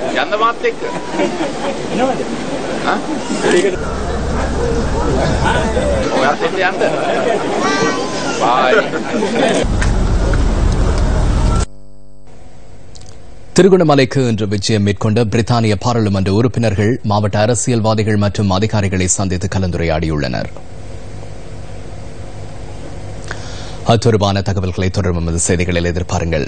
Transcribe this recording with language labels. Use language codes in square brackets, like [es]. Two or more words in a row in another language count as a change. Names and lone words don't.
[si] යන්න මාත් එක්ක. එනවද? හා? ඔයාත් එක්ක යන්න. බයි. [ta] திருகோணமலைக்கு இன்று விஜயம் மேற்கொண்ட பிரித்தானிய பாராளுமன்ற உறுப்பினர்கள் மாவட்ட அரசியல்வாதிகள் மற்றும் அதிகாரிகளை சந்தித்து கலந்துரையாடியுள்ளனர். அத்தொடர்பான தகவல்களை தொடரும் எமது செய்திகளில் எதிர்பாருங்கள்.